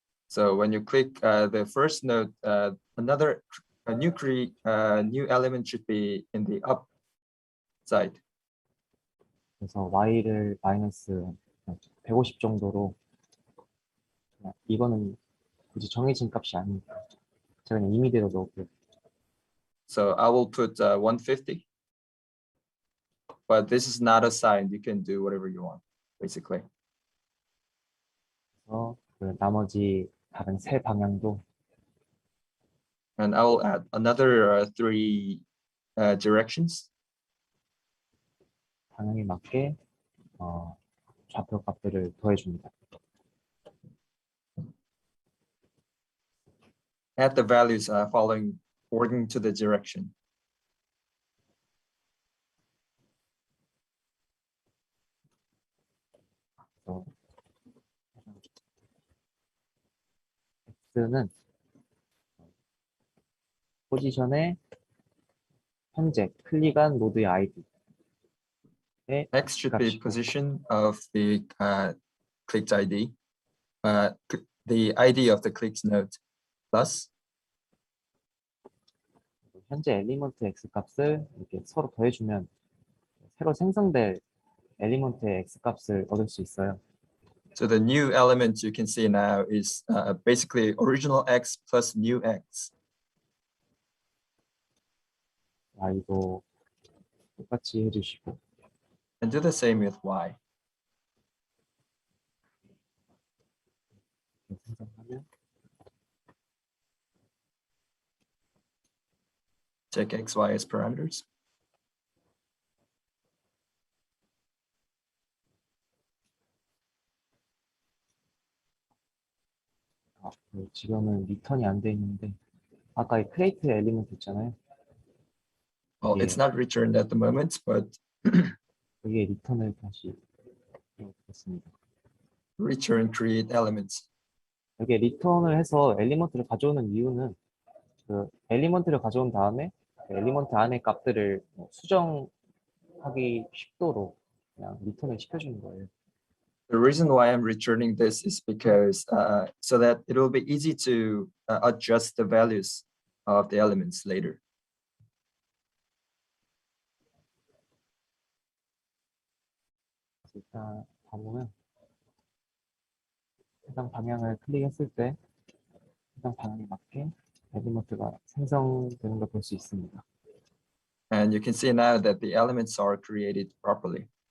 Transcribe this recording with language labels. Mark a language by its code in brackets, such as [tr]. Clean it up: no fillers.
[en] So when you click the first node, a new element should be in the side. [ko] 그래서 y를 마이너스 150 정도로 그냥 이거는 굳이 정해진 값이 아니니까 제가 그냥 임의대로 넣을게요. [en] So I will put 150. But this is not assigned. You can do whatever you want, basically. [ko] 그래서 그 나머지 다른 세 방향도 [en] And I will add another three directions. [ko] 방향에 맞게 좌표 값들을 더해줍니다. [en] Add the values following according to the direction. [ko] 그래서 x는 포지션에 현재 클릭한 노드의 아이디에 [en] X should be [ko] 값이고 [en] position of the clicked ID, the ID of the clicked node plus [ko] 현재 엘리먼트 x 값을 이렇게 서로 더해주면 새로 생성될 엘리먼트의 x 값을 얻을 수 있어요. [en] so the new element you can see now is basically original X plus new X. [ko] y도 똑같이 해주시고 [en] And do the same with Y. [ko] 생성하면 [en] Check X, Y as parameters. [ko] 지금은 리턴이 안 돼 있는데 아까 이 크레이트 엘리먼트 있잖아요. [en] Well, it's not returned at the moment, but [ko] 여기에 리턴을 다시 넣겠습니다. [en] return create elements. [ko] 여기에 리턴을 해서 엘리먼트를 가져오는 이유는 그 엘리먼트를 가져온 다음에 그 엘리먼트 안에 값들을 수정하기 쉽도록 그냥 리턴을 시켜주는 거예요. [en] The reason why I'm returning this is because so that it will be easy to adjust the values of the elements later. [ko] 일단 가보면 해당 방향을 클릭했을 때 해당 방향에 맞게 엘리먼트가 생성되는 걸 볼 수 있습니다. [en] And you can see now that the elements are created properly.